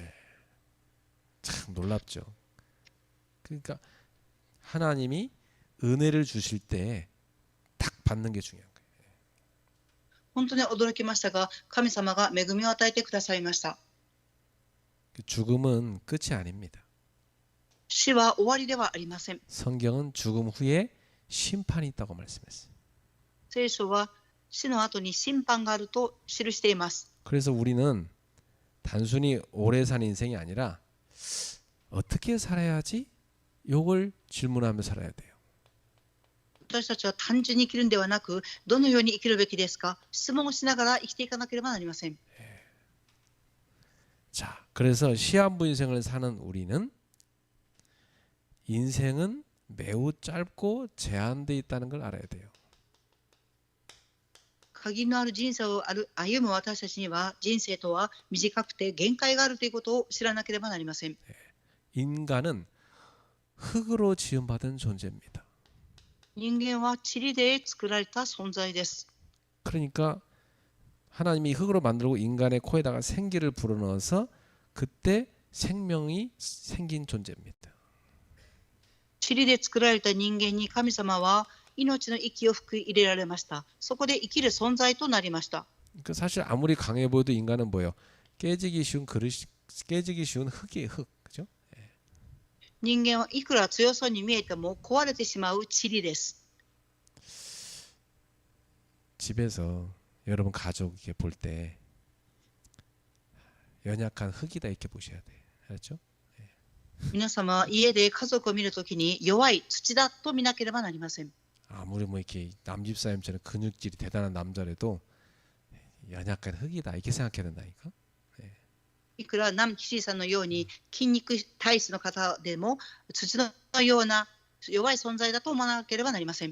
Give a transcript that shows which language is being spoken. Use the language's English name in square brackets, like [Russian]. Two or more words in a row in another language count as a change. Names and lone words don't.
[Korean] 참 놀랍죠. 그러니까 하나님이 은혜를 주실 때 딱 받는 게 중요한 거예요. [Japanese] 本当に驚きましたが、神様が恵みを与えてくださいました。 [Korean] 죽음은 끝이 아닙니다. [Japanese] 死は終わりではありません。 [Korean] 성경은 죽음 후에 심판이 있다고 말씀했어요. [Japanese] 聖書は死の後に審判があると記しています。 [Korean] 그래서 우리는 단순히 오래 산 인생이 아니라 어떻게 살아야지? 요걸 질문하며 살아야 돼요. [Japanese] 私たちは単純に生きるんではなく、どのように生きるべきですか？質問をしながら生きていかなければなりません。 [Korean] 자, 그래서 시한부 인생을 사는 우리는 인생은 매우 짧고 제한되어 있다는 걸 알아야 돼요. [Japanese] 限りのある人生を歩む私たちには、人生とは短くて限界があるということを知らなければなりません。 [Korean] 인간은 흙으로 지음받은 존재입니다. [Japanese] 人間は塵で作られた存在です。 [Korean] 그러니까 하나님이 흙으로 만들고 인간의 코에다가 생기를 불어넣어서 그때 생명이 생긴 존재입니다. [Japanese] 塵で作られた人間に神様は命の息を吹き入れられました。そこで生きる存在となりました。 [Korean] 그러니까 사실 아무리 강해 보여도 인간은 뭐예요? 깨지기 쉬운 깨지기 쉬운 흙이에요. 흙. 그죠? [Japanese] 人間はいくら強そうに見えても壊れてしまう塵です。 [Korean] 집에서 여러분 가족 이렇게 볼 때 연약한 흙이다 이렇게 보셔야 돼. 알았죠? [Japanese] 皆様、家で家族を見るときに弱い土だと見なければなりません。 [Korean] 아무리 뭐 이렇게 남집사님처럼 근육질이 대단한 남자라도 연약한 흙이다 이렇게 생각해야 된다니까. [Japanese] いくら南紀さんのように筋肉体質の方でも土のような弱い存在だと思わなければなりません。